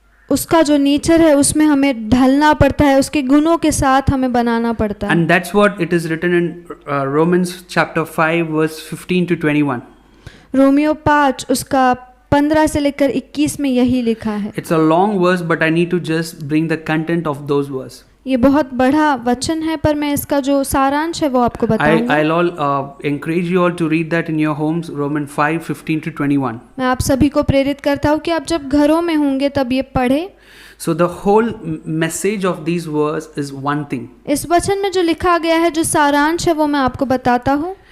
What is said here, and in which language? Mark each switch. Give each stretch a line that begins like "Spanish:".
Hindi: उसका जो नेचर है उसमें हमें ढलना पड़ता है, उसके गुणों के साथ हमें बनाना पड़ता है।
English: And that's what it is written in Romans chapter 5 verse 15 to 21.
Hindi: Romeo 5 उसका 15 से लेकर 21 में यही लिखा है।
English: It's a long verse but I need to just bring the content of those verses.
Hindi: ये बहुत बड़ा वचन है, पर मैं इसका जो सारांश है वो आपको बताऊंगा।
English: I'll all encourage you all to read that in your homes, Romans 5:15 to 21.
Hindi: मैं आप सभी को प्रेरित करता हूँ कि आप जब घरों में होंगे तब ये पढ़े।
English: So the whole message of these verses is one thing.
Hindi: इस वचन में जो लिखा गया है, जो सारांश है, वो मैं आपको बताता हूँ।